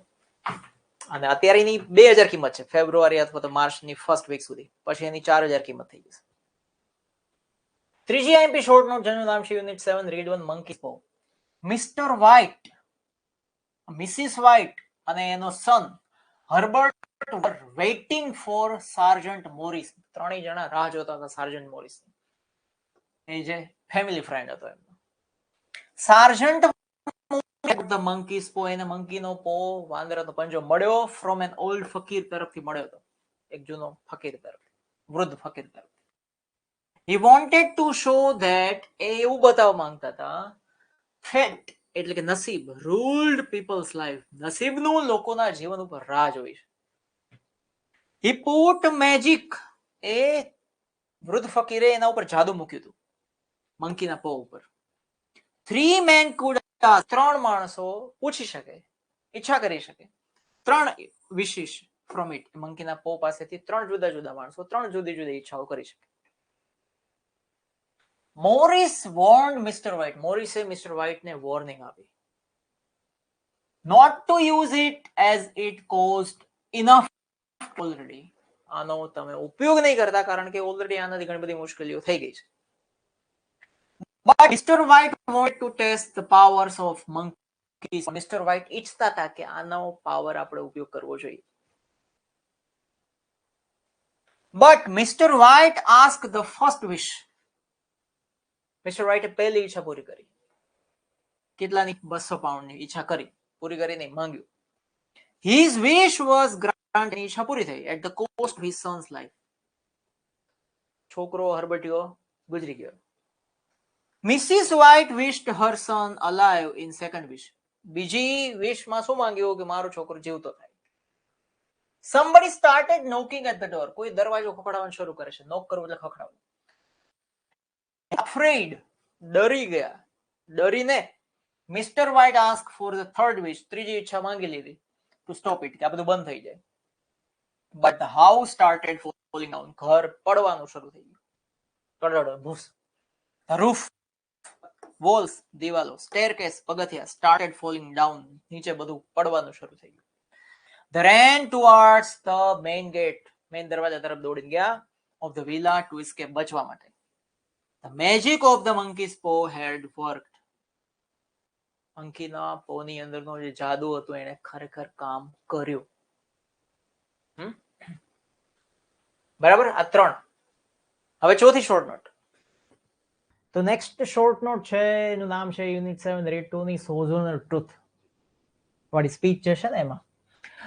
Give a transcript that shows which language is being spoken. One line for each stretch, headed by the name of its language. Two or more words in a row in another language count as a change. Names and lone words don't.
Gujarati: અને અત્યારે એની 2000 કિંમત છે, ફેબ્રુઆરી અથવા તો માર્ચની ફર્સ્ટ વીક સુધી. પછી એની 4000 કિંમત થઈ જશે. ત્રીજી આઈએમપી શોર્ટ નોટ, જેનું નામ છે યુનિટ 7 રીડ 1 મંકી પો. મિસ્ટર વ્હાઇટ, મિસિસ વ્હાઇટ અને એનો સન હર્બર્ટ
English: were waiting for Sergeant Morris.
Gujarati: ત્રણેય જણા રાહ જોતા હતા સાર્જન્ટ મોરિસ. એ જે ફેમિલી ફ્રેન્ડ હતો એમનો. સાર્જન્ટ
English: the monkey's paw,
Gujarati: એને મંકીનો પો, વાંદરાનો પંજો મળ્યો
English: from an old fakir
Gujarati: તરફથી મળ્યો હતો, એક જૂનો ફકીર તરફથી, વૃદ્ધ ફકીર તરફથી.
English: He wanted to show that,
Gujarati: એ એવું બતાવવા માંગતા હતા, fate એટલે કે નસીબ,
English: ruled people's life,
Gujarati: નસીબનું લોકોના જીવન ઉપર રાજ હોય છે.
English: He put magic,
Gujarati: એ વૃદ્ધ ફકીરે એના ઉપર જાદુ મૂક્યું હતું મંકીના પો ઉપર.
English: 3 men could ask,
Gujarati: 3 માણસો પૂછી શકે, ઈચ્છા કરી શકે,
English: 3 wishes from it,
Gujarati: મંકીના પો પાસેથી 3 જુદા જુદા માણસો 3 જુદી જુદી ઈચ્છાઓ કરી શકે.
English: મોરિસ warned Mr. White,
Gujarati: મોરિસે મિસ્ટર વ્હાઇટને વોર્નિંગ આપી,
English: not to use it as it cost enough already,
Gujarati: આનો તમે ઉપયોગ નહીં કરતા, કારણ કે ઓલરેડી આનાથી ઘણી બધી મુશ્કેલીઓ થઈ ગઈ છે.
English: But Mr. White wanted to test the powers of monkeys.
Gujarati: Mr. White ઈચ્છતા હતા કે આનો પાવર આપણે ઉપયોગ કરવો જોઈએ.
English: But Mr. White asked the first wish.
Gujarati: મિસ્ટર વ્હાઇટે પહેલી ઈચ્છા પૂરી કરી. કેટલાની? 200 પાઉન્ડની ઈચ્છા કરી, પૂરી કરી નહીં, માંગ્યું.
English: His wish was granted,
Gujarati: ઈચ્છા પૂરી થઈ,
English: at the cost of his son's life.
Gujarati: છોકરો હર્બર્ટિયો ગુજરી ગયો.
English: Mrs. White wished her son alive in second wish.
Gujarati: બીજી વિશમાં શું માંગ્યું? કે મારો છોકરો જીવતો થાય.
English: Somebody started knocking at the door.
Gujarati: કોઈ દરવાજો ખખડાવવાનું શરૂ કરે છે. નોક કરવું એટલે ખખડાવવું. Afraid, ડરી ગયા, ડરીને Mr.
English: White asked for the third wish,
Gujarati: ત્રીજી ઈચ્છા માંગી લીધી,
English: to stop it,
Gujarati: કે આ બધું બંધ થઈ જાય.
English: But the house started falling down,
Gujarati: ઘર પડવાનું શરૂ થઈ ગયું, કડડ ભૂસ.
English: The roof, walls, દિવાલો, staircase, પગથિયા, started falling down,
Gujarati: નીચે બધું પડવાનું શરૂ થઈ ગયું.
English: They ran towards the main gate,
Gujarati: મેઇન દરવાજા તરફ દોડીને ગયા,
English: of the villa to escape,
Gujarati: બચવા માટે. The magic of the monkey's paw had worked. મંકીના પોની અંદરનો જે જાદુ હતો એને ખરેખર કામ કર્યું. બરાબર, આ 3. હવે ચોથી શોર્ટ નોટ. તો નેક્સ્ટ શોર્ટ નોટ છે, એનું નામ છે યુનિટ 7 રીડ 2 ની સોઝોનલ ટ્રુથ વાળી સ્પીચ જે છે ને એમાં.